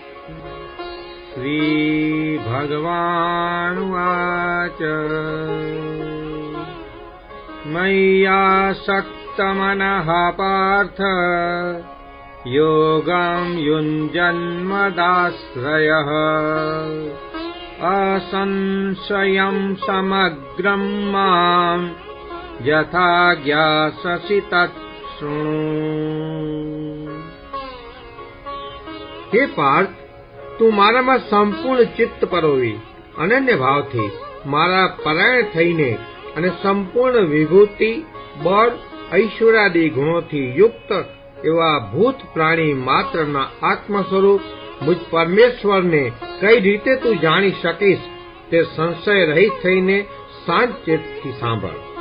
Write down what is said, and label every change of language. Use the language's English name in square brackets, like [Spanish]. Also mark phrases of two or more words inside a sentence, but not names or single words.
[Sanskrit] श्रीभगवानुवाच मय्यासक्तमनः पार्थ योगं युञ्जन्मदाश्रयः असंशयं समग्रं मां यथा ज्ञास्यसि तत् शृणु। [Gujarati] હે પાર્થ, તું મારામાં સંપૂર્ણ ચિત્ત પરોવી અનન્ય ભાવથી મારા પરાયણ થઈને અને સંપૂર્ણ વિભૂતિ બળ ઐશ્વર્યાદિ ગુણોથી યુક્ત એવા ભૂત પ્રાણી માત્રના આત્મ સ્વરૂપ મુજ પરમેશ્વરને કઈ રીતે તું જાણી શકીશ તે સંશય રહિત થઈને શાંત ચિત્તથી સાંભળ.